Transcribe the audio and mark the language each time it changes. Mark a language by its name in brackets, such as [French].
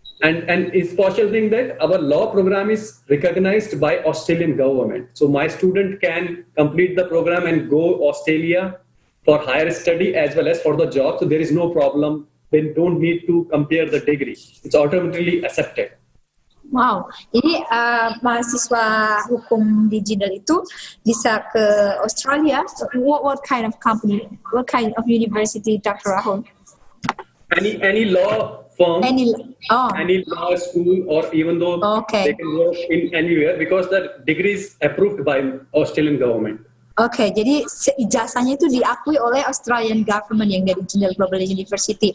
[English] And it's special thing that our law program is recognized by Australian government. So my student can complete the program and go Australia for higher study as well as for the job. So there is no problem. They don't need to compare the degree. It's automatically accepted. [Indonesian] Wow, jadi mahasiswa hukum digital itu bisa ke Australia. [English] What kind of company? What kind of university, Dr. Rahul? Any law firm, any law school, or even though they can work in anywhere because the degree is approved by Australian government. [Indonesian] Oke, jadi ijazahnya itu diakui oleh Australian government yang dari General Global University.